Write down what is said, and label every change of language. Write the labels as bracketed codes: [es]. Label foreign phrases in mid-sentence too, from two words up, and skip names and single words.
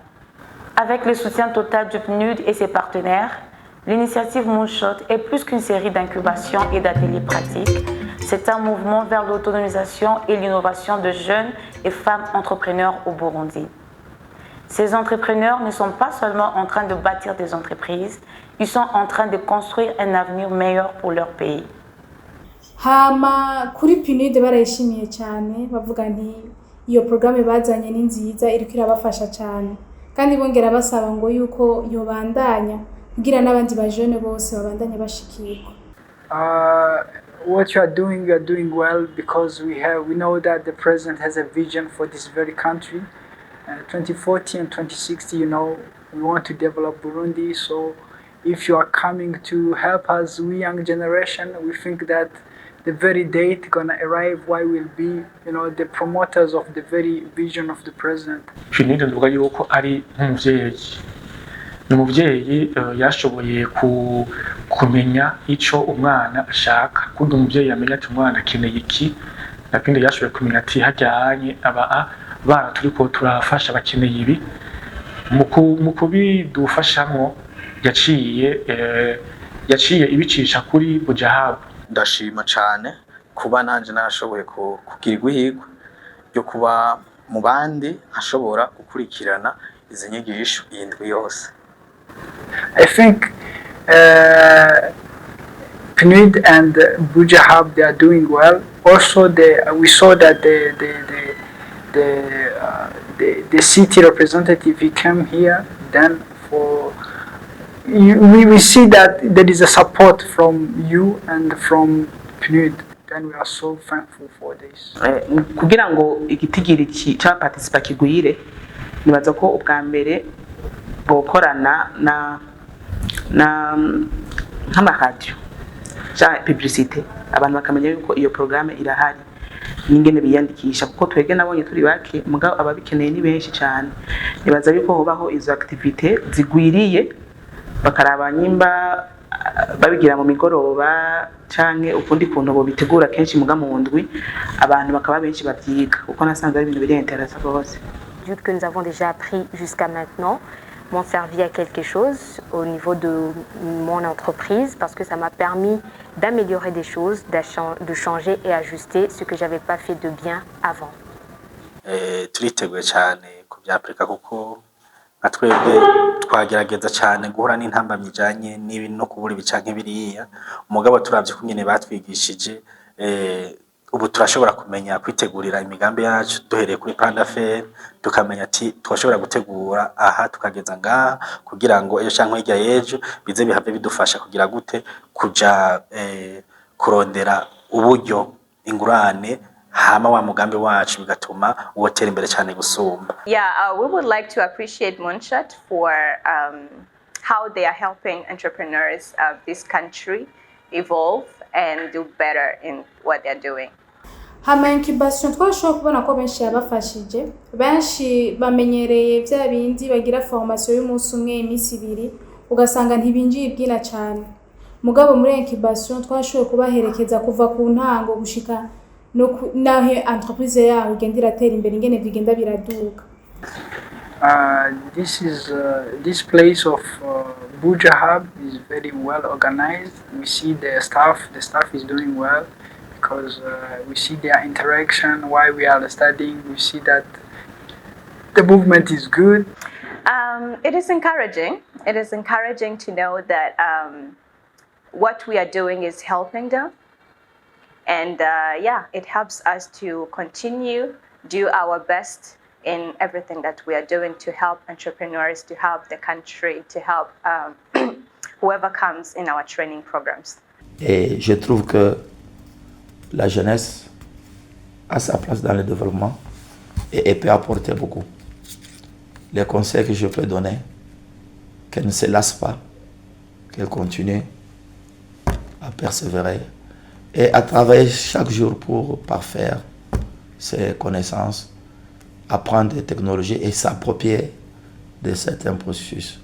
[fr] Avec le soutien total du PNUD et ses partenaires, l'initiative Moonshot est plus qu'une série d'incubations et d'ateliers pratiques. C'est un mouvement vers l'autonomisation et l'innovation de jeunes et femmes entrepreneurs au Burundi. Ces entrepreneurs ne sont pas seulement en train de bâtir des entreprises, ils sont en train de construire un avenir meilleur pour leur pays. [rn] Hama kuri PNUD barayishimiye cyane bavuga nti iyo programme bazanye ni nziza iriko irabafasha cyane kandi bongera basaba ngo yuko yobandanya kugira n'abandi bajene bose babandanye bashikirwa. [en] What you are doing well because we know that the president has a vision for this very country. 2040 and 2060, you know, we want to develop Burundi. So if you are coming to help us, we young generation, we think that the very date gonna arrive, why will be, you know, the promoters of the very vision of the president. [rn] PNUD ndavuga yuko ari nk'umuvyeyi. Ni umuvyeyi yashoboye kumenya ico umwana ashaka. Kuko umuvyeyi yamenya ati umwana akeneye iki, nakindi yashoboye kumenya ati hajyanye bana turiko turafasha bakeneye ibi. Mu kubidufashamwo yaciye ibicisha kuri Bujahabu. Ndashima cyane kuba nanje narashoboye kugirirwa ihirwe ryo kuba mu bandi nkashobora gukurikirana izi nyigisho iyi ndwi yose. [en] I think PNUD and Buja Hub, they are doing well. Also, we saw that the city representative, he came here. Then we see that there is a support from you and from PNUD. Then we are so thankful for this. [rn] Kugira ngo igitigiri cya participa kigwire, nibaza ko ubwa mbere bokorana na nk'amaradiyo cyangwa publicité, abantu bakamenya yuko iyo programme irahari n'ingene biyandikisha, kuko twebwe nabonye turi bake mugabo ababikeneye ni benshi cyane. Nibaza yuko hobaho izo activité zigwiriye, bakaraba nyimba babigira mu migoroba canke ukundi kuntu bo bitegura kenshi muga mu ndwi abantu bakaba benshi bavyiga, kuko nasanze ari ibintu biri intéressant rwose. [fr] Que nous avons déjà appris jusqu'à maintenant m'ont servi à quelque chose au niveau de mon entreprise, parce que ça m'a permis d'améliorer des choses, de changer et ajuster ce que j'avais pas fait de bien avant. [rn] Turiteguye cyane ku bya Afrika, kuko nka twebwe twagerageza cyane guhura n'intambamyi ijanye n'ibi no kubura ibicanke biriya, umugabo turavye kunyene batwigishije, ubu turashobora kumenya kwitegurira imigambi yacu duhereye kuri [fr] plan d'affaires, [rn] tukamenya ati twashobora gutegura aha tukageza ngaha kugira ngo ejo canke hirya y'ejo bize bihave bidufasha kugira gute kuja kurondera uburyo ingurane hama wa mugambi wacu bigatuma wotera imbere cyane gusumba. [en] Yeah, we would like to appreciate Moonshot for how they are helping entrepreneurs of this country evolve and do better in what they're doing. [rn] Hama incubation twashobora kubona ko benshi yabafashije, benshi bamenyereye bya bindi bagira formation y'umunsi umwe iminsi ibiri ugasanga ntibinjiye ibwina cyane. Mugabo muri incubation twashoboye kubaherekeza kuva ku ntango gushika no naho entreprise yaho igenda iratera imbere ingene bigenda biraduka. [en] This place of Buja Hub is very well organized. We see the staff is doing well, because we see their interaction while we are studying. We see that the movement is good. It is encouraging. It is encouraging to know that what we are doing is helping them. And yeah, it helps us to continue, do our best in everything that we are doing to help entrepreneurs, to help the country, to help whoever comes in our training programs. [fr] Et je trouve que la jeunesse a sa place dans le développement et peut apporter beaucoup. Les conseils que je peux donner, qu'elle ne se lasse pas, qu'elle continue à persévérer et à travailler chaque jour pour parfaire ses connaissances, apprendre des technologies et s'approprier de certains processus.